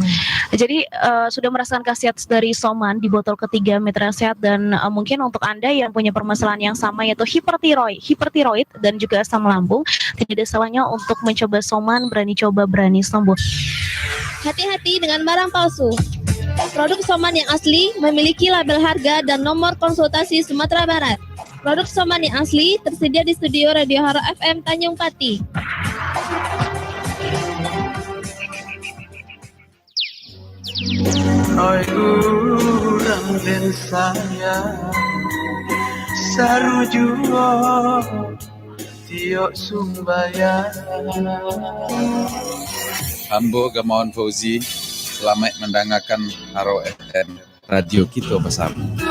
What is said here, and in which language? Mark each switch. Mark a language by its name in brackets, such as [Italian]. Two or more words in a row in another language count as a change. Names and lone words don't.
[Indonesian] Jadi sudah merasakan khasiat dari Soman di botol ketiga Mitra Sehat, dan mungkin untuk Anda yang punya permasalahan yang sama yaitu hipertiroid dan juga asam lambung, tidak ada salahnya untuk mencoba Soman. Berani coba, berani sembuh. Hati-hati dengan barang palsu. Produk Soman yang asli memiliki label harga dan nomor konsultasi Sumatera Barat. Produk Soman yang asli tersedia di studio Radio Haro FM Tanjung Pati. [Minangkabau] Oi urang den saya sarujuo tiok sumbaya. [Indonesian] Ambo Gamawan Fauzi, selamat mendengarkan Haro FM, radio kita bersama.